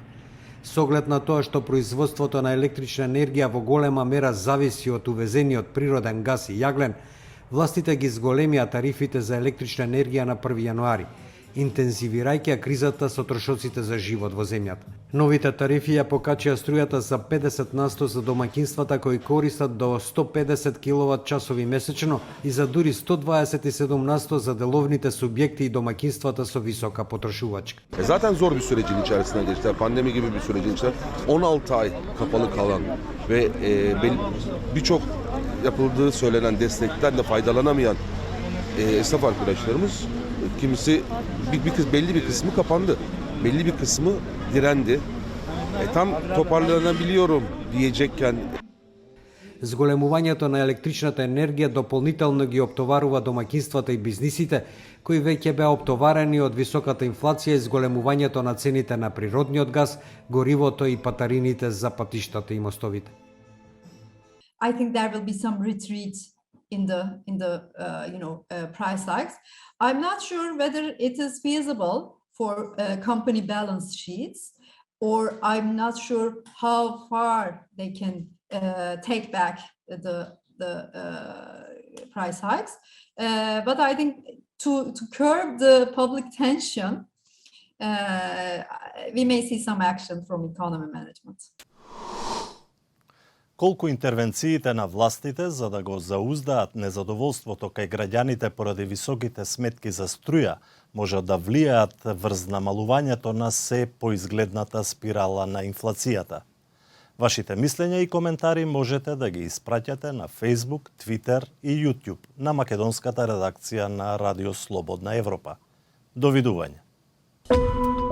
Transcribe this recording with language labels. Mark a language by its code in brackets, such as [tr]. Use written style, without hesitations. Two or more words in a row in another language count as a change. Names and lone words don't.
[mk] Со оглед на тоа што производството на електрична енергија во голема мера зависи од увезениот природен газ и јаглен, властите ги зголемија тарифите за електрична енергија на 1 јануари, интензивирајќи кризата со трошоците за живот во земјата. Новите тарифи ја покачија струјата за 50% за домаќинствата кои користат до 150 киловат-часови месечно и за дури 127% за деловните субјекти и домаќинствата со висока потрошувачка. [tr] Zaten zor bir sürecin içerisinden geçtiler. Pandemi gibi bir sürecin içerisinden 16 ay kapalı kalan ve birçok yapıldığı söylenen destekten de faydalanamayan esnaf arkadaşlarımız, kimisi belli bir kısmı kapandı. Belli bir kısmı direndi. Tam toparlanabiliyorum diyecekken [mk] Зголемувањето на електричната енергија дополнително ги оптоварува домаќинствата и бизнисите, кои веќе беа оптоварени од високата инфлација и зголемувањето на цените на природниот газ, горивото и патарините за патиштата и мостовите. [en] I think there will be some retreat in the price hikes. I'm not sure whether it is feasible for company balance sheets, or I'm not sure how far they can take back the price hikes. But I think to curb the public tension, we may see some action from economy management. [mk] Колку интервенциите на властите за да го зауздаат незадоволството кај граѓаните поради високите сметки за струја можат да влијаат врз намалувањето на се поизгледната спирала на инфлацијата? Вашите мислења и коментари можете да ги испраќате на Facebook, Twitter и YouTube на македонската редакција на Радио Слободна Европа. Довидување.